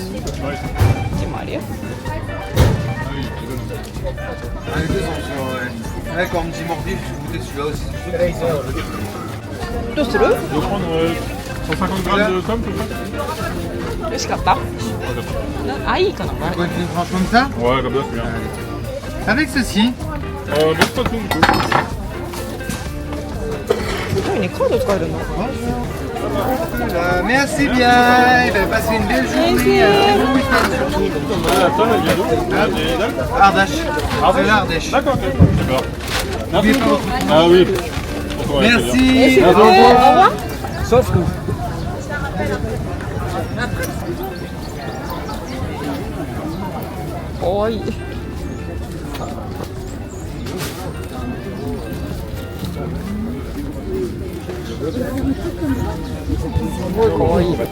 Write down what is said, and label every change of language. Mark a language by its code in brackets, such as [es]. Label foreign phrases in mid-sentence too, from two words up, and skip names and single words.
[fr] Ouais. [ja] でもあるよ。 [fr] Ah, les deux ours, ouais. Là, quand on me dit morbier, je vais goûter celui-là aussi. [ja] どうする？ [fr] Je vais prendre 150 grammes de pommes, tout ça? [ja] 美味しかった？ [fr] Ouais, d'accord. [ja] あ、いいかな。 [fr] Vous voulez une tranche comme ça? Ouais, comme ça, c'est bien. Avec ceci. Laisse pas tout, du coup. [ja] すごいね、カード使えるの。 [fr] Merci bien. Et bien, passez une belle journée. Bon week-end surtout. Ça, elle vient d'où? Elle est d'Alpes? Ardèche. C'est l'Ardèche. D'accord, ok. D'accord. Merci beaucoup. Ah oui. Ouais, Merci. え、au revoir. Sauf que. [ja] かわいい。すごいかわいい。